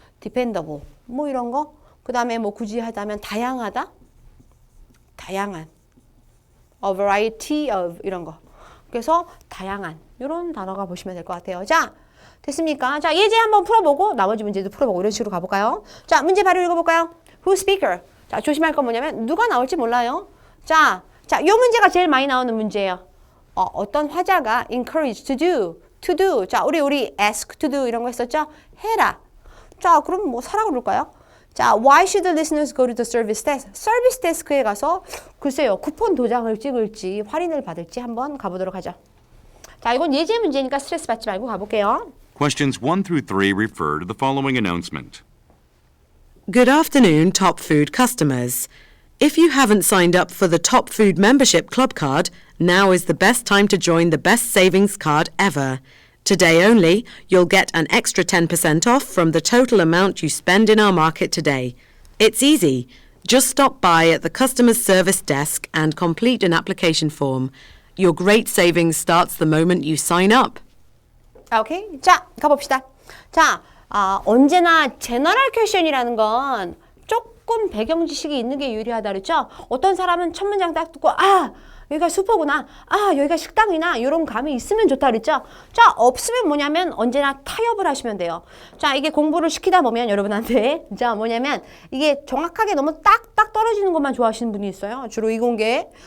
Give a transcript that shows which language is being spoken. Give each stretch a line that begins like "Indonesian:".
Korean: dependable, 뭐 이런 거. 그 다음에 뭐 굳이 하자면 다양하다, 다양한,
English: a variety of
Korean: 이런 거. 그래서 다양한 이런 단어가 보시면 될 것 같아요. 자, 됐습니까? 자, 예제 한번 풀어보고 나머지 문제도 풀어보고 이런 식으로 가볼까요? 자, 문제 바로 읽어볼까요?
English: Who speaker?
Korean: 자, 조심할 건 뭐냐면 누가 나올지 몰라요. 자, 요 문제가 제일 많이 나오는 문제예요. 어떤 화자가
English: encourage to do.
Korean: 자, 우리
English: ask to do
Korean: 이런 거 했었죠? 해라. 자, 그럼 뭐 사라고 그럴까요?
English: 자, why should the listeners go to the service desk?
Korean: 서비스 데스크에 가서 글쎄요, 쿠폰 도장을 찍을지 할인을 받을지 한번 가보도록 하죠. 자, 이건 예제 문제니까 스트레스 받지 말고 가볼게요.
English: Questions 1 through 3 refer to the following announcement. Good afternoon, Top Food customers. If you haven't signed up for the Top Food Membership Club card, now is the best time to join the best savings card ever. Today only, you'll get an extra 10% off from the total amount you spend in our market today. It's easy. Just stop by at the customer service desk and complete an application form. Your great savings starts the moment you sign up.
Korean: 오케이. 자, 가봅시다. 자, 언제나 제너럴 퀘션이라는 건 조금 배경 지식이 있는 게 유리하다 그랬죠? 어떤 사람은 첫 문장 딱 듣고 여기가 슈퍼구나. 여기가 식당이나 이런 감이 있으면 좋다 그랬죠? 자, 없으면 뭐냐면 언제나 타협을 하시면 돼요. 자, 이게 공부를 시키다 보면 여러분한테 자, 뭐냐면 이게 정확하게 너무 딱딱 떨어지는 것만 좋아하시는 분이 있어요. 주로 이공계.